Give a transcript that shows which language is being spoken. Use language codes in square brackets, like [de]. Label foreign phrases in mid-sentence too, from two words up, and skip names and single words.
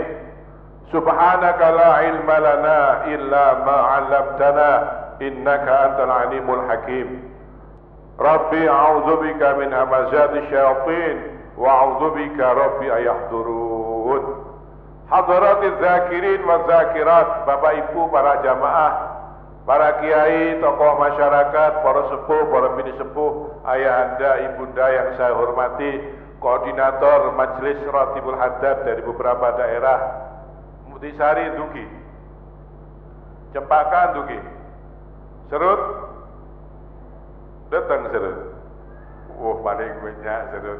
[ar] سبحانك لا علم لنا إلا ما علمتنا إنك أنت العليم الحكيم. رب أعوذ بك من همزات الشياطين وأعوذ بك رب أن يحضرون. حضرات الذاكرين والذاكرات, [id] Bapak Ibu, para jamaah, para kiai, tokoh masyarakat, para sepuh, para bini sepuh, ayahanda, ibunda yang saya hormati, koordinator Majelis Ratibul Haddad dari beberapa daerah, Mutisari Dugi, Cempaka Dugi, Serut, datang Serut. Paling banyak Serut.